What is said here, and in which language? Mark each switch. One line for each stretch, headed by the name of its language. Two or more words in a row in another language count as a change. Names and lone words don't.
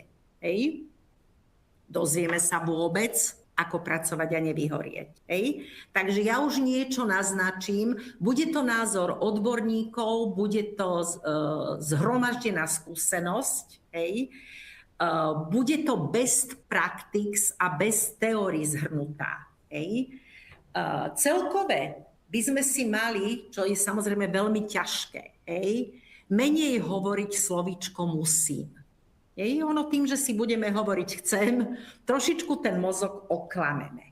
Slovak: Dozvieme sa vôbec, ako pracovať a nevyhorieť. Takže ja už niečo naznačím. Bude to názor odborníkov, bude to zhromaždená skúsenosť. Bude to
English: best practice
Slovak: a bez teórií zhrnutá. Celkové by sme si mali, čo je samozrejme veľmi ťažké, menej hovoriť slovíčko musím. Ono tým, že si budeme hovoriť chcem, trošičku ten mozog oklameme.